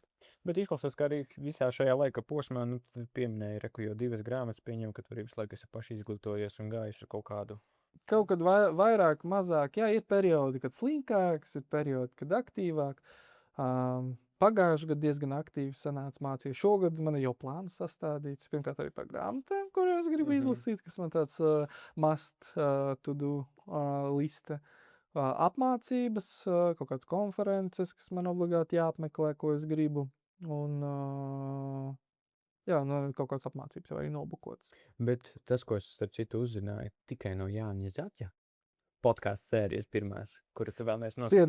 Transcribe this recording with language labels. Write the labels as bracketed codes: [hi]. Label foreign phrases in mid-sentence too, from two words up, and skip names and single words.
[lv] Bet izklausās, ka arī visā šajā laika posmā, tu pieminēji, reku jau 2 grāmatas pieņem, ka tu arī visu laiku esi paši izglītojies un gājis ar kaut kādu. Kaut kad vairāk, mazāk, jā, ir periodi, kad slinkāks, ir periodi, kad aktīvāk. Pagājušajā gadā diezgan aktīvi sanāca mācīties. Šogad man ir jau plāns sastādīts. Pirmkārt, arī par grāmatām, kuras gribu izlasīt, kas man tāds [en] must to do [lv] liste. Apmācības, kaut kādas konferences, kas man obligāti jāapmeklē, ko es gribu. Un jā, kaut kādas apmācības jau arī nobukotas. Bet tas, ko es starp citu uzzināju, tikai no Jāņa Zaķa podkāstu sērijas pirmās, kuru tu vēl neesi noskatījies.